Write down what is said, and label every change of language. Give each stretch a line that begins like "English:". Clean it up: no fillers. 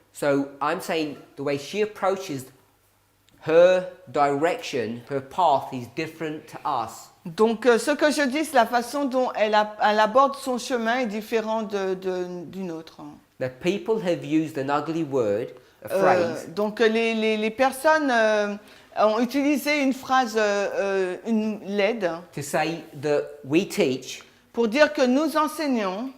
English: So I'm saying the way she approaches her direction, her path is different to us.
French: Donc, ce que je dis, c'est la façon dont elle aborde son chemin est différente d'une autre.
English: Now people have used an ugly word, a phrase,
French: Donc, les personnes ont utilisé une phrase, une laide,
English: to say that we teach
French: pour dire que nous enseignons